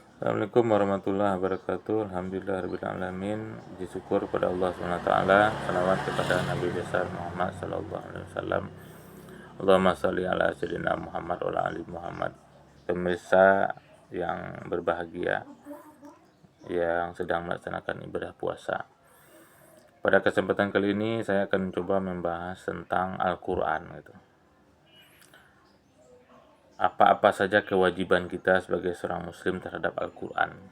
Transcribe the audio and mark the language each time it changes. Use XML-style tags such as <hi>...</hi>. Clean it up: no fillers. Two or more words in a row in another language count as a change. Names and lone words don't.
<ar>السلام عليكم ورحمة الله وبركاته الحمد لله الرحمن الرحيم.</ar> <id>Puji syukur kepada Allah SWT. Salawat kepada Nabi besar Muhammad</id> <ar>صلى الله عليه وسلم. اللهم صل على سيدنا محمد وعلى آل محمد.</ar> <id>Pemirsa yang berbahagia, yang sedang melaksanakan ibadah puasa. Pada kesempatan kali ini saya akan mencoba membahas tentang Al-Quran gitu. Apa-apa saja kewajiban kita sebagai seorang muslim terhadap Al-Quran.</id>